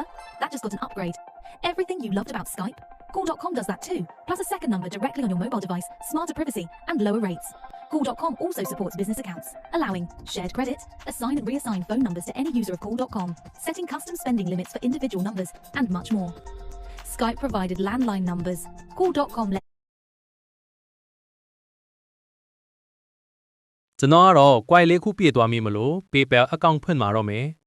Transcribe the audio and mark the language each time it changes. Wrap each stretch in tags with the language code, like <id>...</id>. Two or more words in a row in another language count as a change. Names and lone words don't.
<en>That just got an upgrade. Everything you loved about Skype? Call.com does that too, plus a second number directly on your mobile device, smarter privacy, and lower rates. Call.com also supports business accounts, allowing shared credit, assign and reassign phone numbers to any user of Call.com, setting custom spending limits for individual numbers, and much more. Skype provided landline numbers. Call.com</en> <my>ကျွန်တော်ကတော့ coin လေးခုပြည့်သွားပြီမလို့ PayPal account ဖွင့်မှာတော့မယ်</my>